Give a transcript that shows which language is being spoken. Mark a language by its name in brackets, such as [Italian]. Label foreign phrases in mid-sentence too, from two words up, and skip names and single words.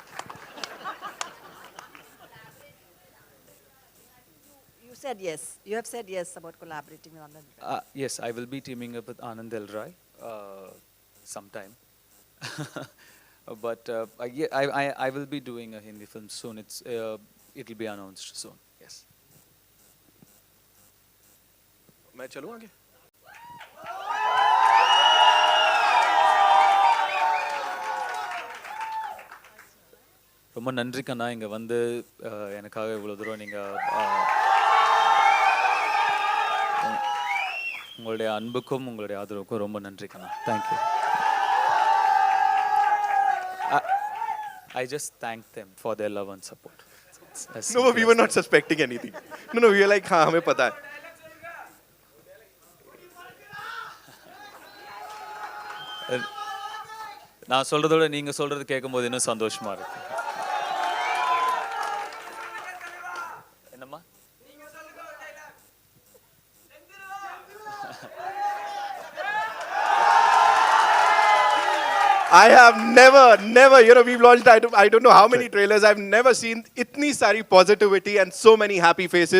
[English] You said yes. You have said yes about collaborating with Anand Rai. Yes, I will be teaming up with Anand L. Rai sometime. But yeah, I will be doing a Hindi film soon. It'll be announced soon. Yes. [Hindi] मैं चलूं आगे? [Tamil] ரொம்ப நன்றி கண்ணா இங்க வந்து எனக்காக இவ்வளவு தூரம் நீங்க உங்களுடைய அன்புக்கும் உங்களுடைய ஆதரவுக்கும் ரொம்ப நன்றி கண்ணா. [English] Thank you. I just thank them for their love and support. No, we were not suspecting anything. No, we were like, [Hindi] हाँ हमें पता है. [Tamil] நான் சொல்றதோட நீங்க சொல்றது கேட்கும்போது இன்னும் சந்தோஷமா இருக்கு. என்னம்மா? [English] I have never, we've launched, I don't know how many trailers, I've never seen [Hindi] इतनी सारी [English] positivity and so many happy faces.